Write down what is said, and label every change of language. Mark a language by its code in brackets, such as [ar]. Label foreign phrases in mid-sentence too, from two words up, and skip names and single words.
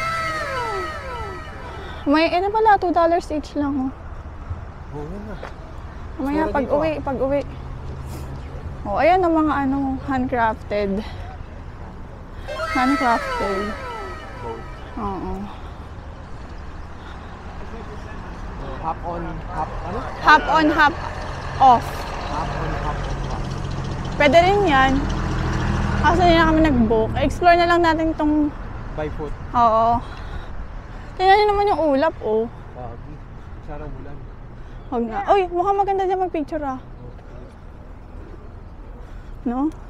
[tl] May, ito pala, $2 each lang, oh. Oo na. Mamaya, pag-uwi. Oh, ayan ang mga, ano, handcrafted. Oo. [en] Hop on, hop, ano? Hop on, hop off. Hop on, hop off. [tl] Pwede rin yan. Kasi hindi na kami nag-book. Explore na lang natin itong... [en] By foot. [tl] Oo. Tingnan niyo naman yung ulap, oh. Sarang bulan. Huwag na. Uy, mukhang maganda dyan mag-picture, ah. No?